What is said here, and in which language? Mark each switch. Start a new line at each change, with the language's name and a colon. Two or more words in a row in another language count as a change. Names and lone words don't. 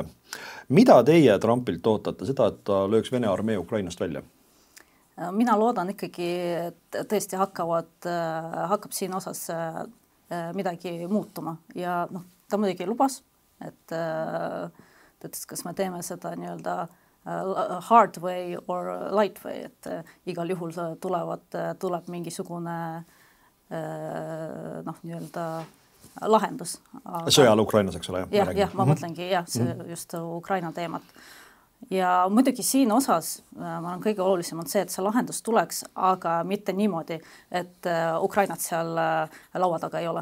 Estonian: Mida teie Trumpilt ootate? Seda, et ta lööks Vene armee Ukrainast välja? Mina loodan ikkagi, et tõesti hakkab siin osas midagi muutuma. Ja ta muidugi lubas, et kas me teeme seda nii-öelda
English: hard way or light way,
Estonian: et igal juhul tuleb mingisugune nii-öelda lahendus. Sõjal Ukrainas, eks ole? Jah, ma mõtlengi, just Ukraina teemat. Ja muidugi siin osas, ma olen kõige olulisem on see, et see lahendus tuleks, aga mitte niimoodi, et Ukrainat seal laua taga ei ole.